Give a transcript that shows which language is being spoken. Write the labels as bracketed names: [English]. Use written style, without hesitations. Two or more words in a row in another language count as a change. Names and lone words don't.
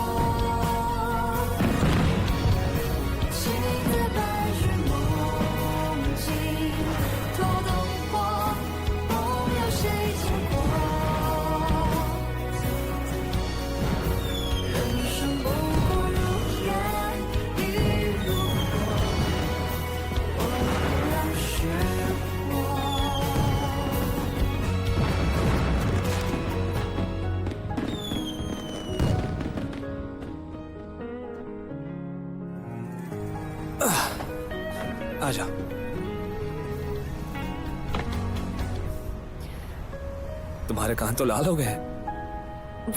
[Chinese] 请在白日梦境透动我，梦有谁见过？人生不过如烟亦如火，我不让失火。 [Hindi] आ जाओ। तुम्हारे कान तो लाल हो गए हैं।